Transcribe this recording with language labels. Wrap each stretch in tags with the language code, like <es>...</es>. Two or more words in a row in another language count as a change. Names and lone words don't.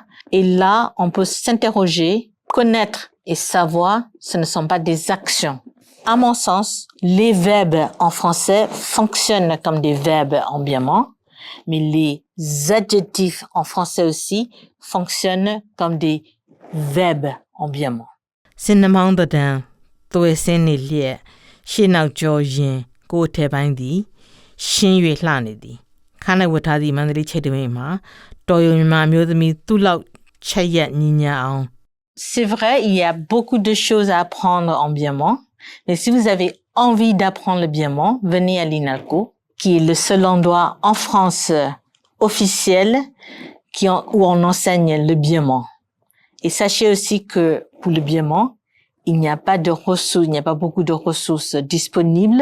<fr>Et là, on peut s'interroger, connaître et savoir, ce ne sont pas des actions. À mon sens, les verbes en français fonctionnent comme des verbes en birman, mais les adjectifs en français aussi fonctionnent comme des verbes en birman.</fr> <my>စင်နမောင်းတံသွေစင်းနေလျက်ရှေ့နောက်ကျော်ရင်ကိုယ်ထဲပိုင်းသည်ရှင်း၍လှနေသည်ခါနဲ့ဝတ်ထားသည့်မန္တလေးချိတ်တမင်မှာတော်ရုံမြန်မာမျိုးသမီးသူ့လောက်ချက်ရက်ညီညာအောင်</my> <fr>C'est vrai, il y a beaucoup de choses à apprendre en birman, mais si vous avez envie d'apprendre le birman, venez à l'INALCO, qui est le seul endroit en France officiel où on enseigne le birman. Et sachez aussi que pour le birman, il n'y a pas de ressources, il n'y a pas beaucoup de ressources disponibles.</fr>